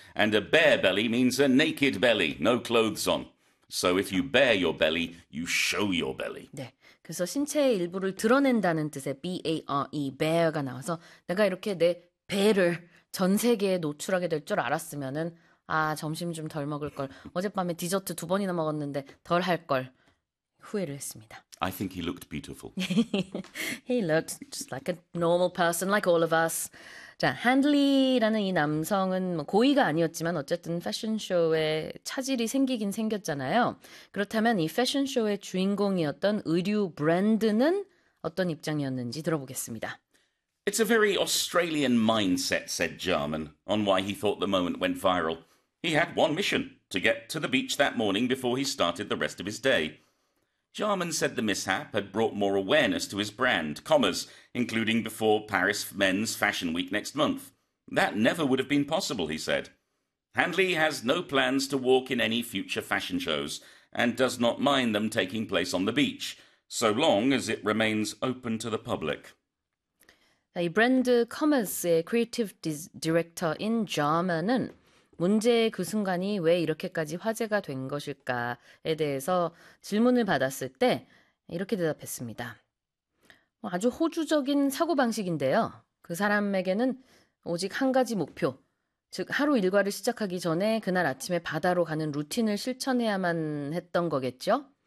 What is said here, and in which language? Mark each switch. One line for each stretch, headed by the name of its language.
English: And a bare belly means a naked belly. No clothes on. So if you bear your belly, you show your belly.
Korean: 네. 그래서 신체의 일부를 드러낸다는 뜻의 B-A-R-E, bear가 나와서 내가 이렇게 내 배를 전 세계에 노출하게 될 줄 알았으면은 아, 점심 좀 덜 먹을 걸. 어젯밤에 디저트 두 번이나 먹었는데 덜 할 걸. 후회를 했습니다.
English: I think he looked beautiful. He looked just like a normal person, like all of us.
Korean: 자, 핸들리라는 이 남성은 뭐 고의가 아니었지만 어쨌든 패션쇼에 차질이 생기긴 생겼잖아요. 그렇다면 이 패션쇼의 주인공이었던 의류 브랜드는 어떤 입장이었는지 들어보겠습니다.
English: It's a very Australian mindset, said Jarman, on why he thought the moment went viral. He had one mission, to get to the beach that morning before he started the rest of his day. Jarman said the mishap had brought more awareness to his brand, commerce, including before Paris Men's Fashion Week next month. That never would have been possible, he said. Handley has no plans to walk in any future fashion shows, and does not mind them taking place on the beach, so long as it remains open to the public.
Korean: 이 브랜드 커머스의 크리에이티브 디렉터인 저먼은 문제의 그 순간이 왜 이렇게까지 화제가 된 것일까에 대해서 질문을 받았을 때 이렇게 대답했습니다. 아주 호주적인 사고방식인데요. 그 사람에게는 오직 한 가지 목표, 즉 하루 일과를 시작하기 전에 그날 아침에 바다로 가는 루틴을 실천해야만 했던 거겠죠?